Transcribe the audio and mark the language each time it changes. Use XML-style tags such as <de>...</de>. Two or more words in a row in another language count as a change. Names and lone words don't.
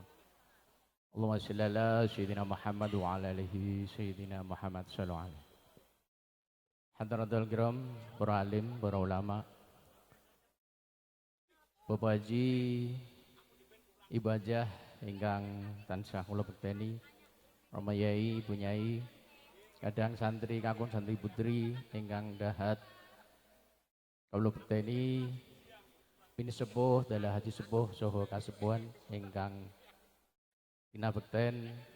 <ar>اللهم صل على سيدنا محمد وعلى آله سيدنا محمد صلى الله عليه. حضرة الكرام,</ar> <jv>para alim, para ulama, Bapak Haji, Ibu Hajah ingkang tansah kula bekteni, Rama Yai, Ibu Nyai, kadang santri kakung santri putri ingkang dahat kawula bekteni pini sepuh dalah haji sepuh saha kasepuhan ingkang kinabekten</jv>